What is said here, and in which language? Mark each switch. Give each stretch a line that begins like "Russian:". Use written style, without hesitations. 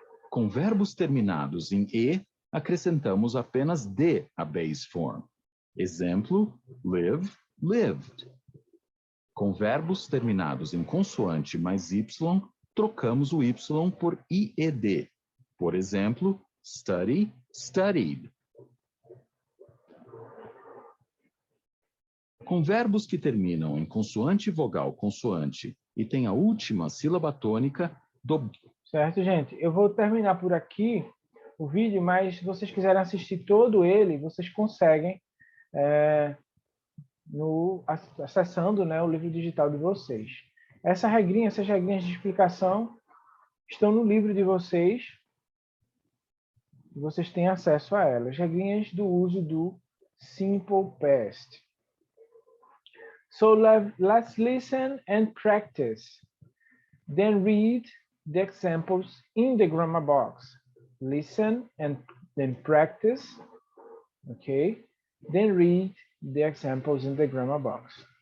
Portuguese: Com verbos terminados em e, acrescentamos apenas d à base form. Exemplo, live, lived. Com verbos terminados em consoante mais y, trocamos o y por ied. Por exemplo, study, studied. Com verbos que terminam em consoante vogal consoante e têm a última sílaba tônica do... Certo, gente? Eu vou terminar por aqui o vídeo, mas se vocês quiserem assistir todo ele, vocês conseguem acessando, né, o livro digital de vocês. Essas regrinhas de explicação estão no livro de vocês. E vocês têm acesso a elas. Regrinhas do uso do simple past.
English: So let's listen and practice. Then read the examples in the grammar box. Listen and then practice. Okay? Then read the examples in the grammar box.